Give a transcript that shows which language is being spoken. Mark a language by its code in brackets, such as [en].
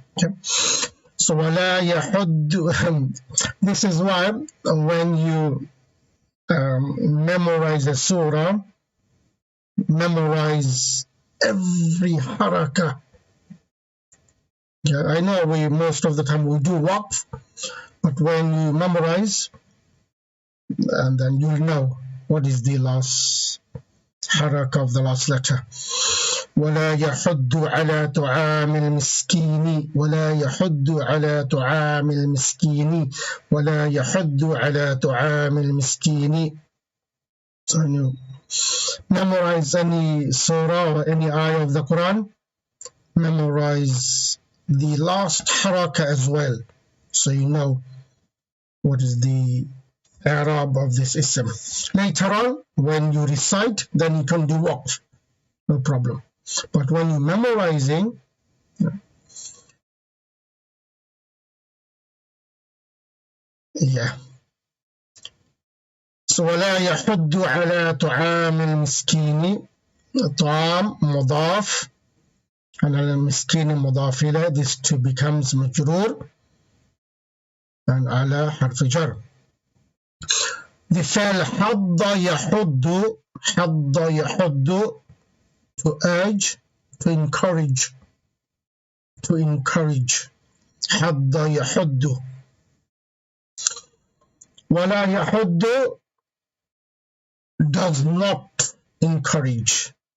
[en] Okay. So wala yahud. This is why when you memorize a surah, memorize every haraka. Yeah, I know most of the time we do waqf, but when you memorize, and then you'll know what is the last haraka of the last letter. [ar] ولا يحض على طعام المسكين ولا يحض على طعام المسكين ولا يحض على طعام المسكين. [en] So you memorize any surah or any ayah of the Quran, memorize the last haraka as well, so you know what is the i'rab of this ism. Later on, when you recite, then you can do waqf, no problem. But when you're memorizing, yeah. So [ar] ولا يحض على طعام المسكين. طعام مضاف على المسكين مضاف إليه. [en] This two becomes مجرور and على حرف جر. The [ar] فعل حض يحض. حض يحض, [en] to urge, to encourage, to encourage. [ar] حض يحض. ولا يحض, [en] does not encourage.